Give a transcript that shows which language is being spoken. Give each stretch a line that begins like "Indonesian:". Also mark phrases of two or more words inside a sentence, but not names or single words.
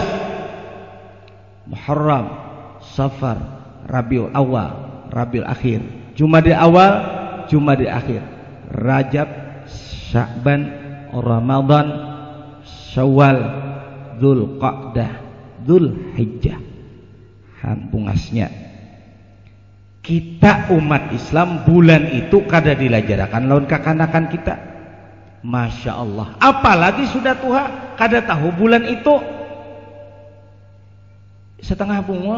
Indonesian: Muharram, Safar, Rabiul Awal, Rabiul Akhir, Jumadil Awal, Jumadil Akhir, Rajab, Sya'ban, Ramadan, Syawal, Dzulqa'dah, Dzulhijjah.
Banjar: Bungasnya kita umat Islam bulan itu kada dilajarakan lawan kekanakan kita.
Arabic: ما شاء الله.
Banjar: Apalagi sudah tua kada tahu bulan itu setengah bunga.